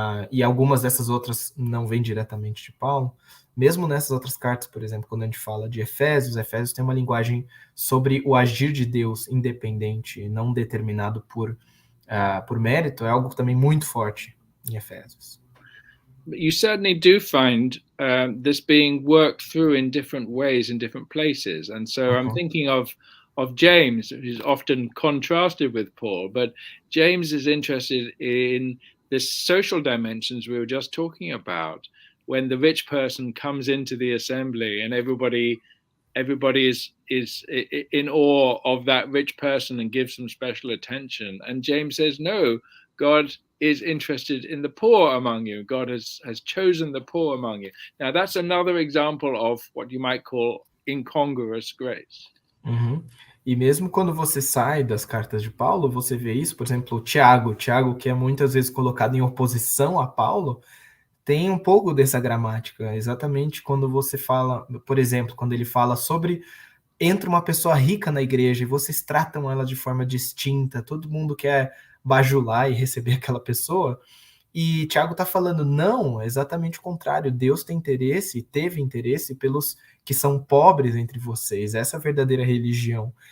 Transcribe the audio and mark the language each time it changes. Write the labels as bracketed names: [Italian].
[Portuguese] e algumas dessas outras não vêm diretamente de Paulo. Mesmo nessas outras cartas, por exemplo, quando a gente fala de Efésios tem uma linguagem sobre o agir de Deus independente, não determinado por mérito, é algo também muito forte em Efésios. [English] You certainly do find this being worked through in different ways in different places. And so I'm thinking of James, who's often contrasted with Paul, but James is interested in the social dimensions we were just talking about. When the rich person comes into the assembly and everybody is in awe of that rich person and gives them special attention. And James says, no, God is interested in the poor among you. God has chosen the poor among you. Now, that's another example of what you might call incongruous grace. [Portuguese] E mesmo quando você sai das cartas de Paulo, você vê isso, por exemplo, Tiago, que é muitas vezes colocado em oposição a Paulo, tem um pouco dessa gramática, exatamente quando você fala, por exemplo, quando ele fala sobre entra uma pessoa rica na igreja e vocês tratam ela de forma distinta, todo mundo quer bajular e receber aquela pessoa, e Tiago está falando, não, é exatamente o contrário, Deus tem interesse, teve interesse pelos que são pobres entre vocês, essa é a verdadeira religião.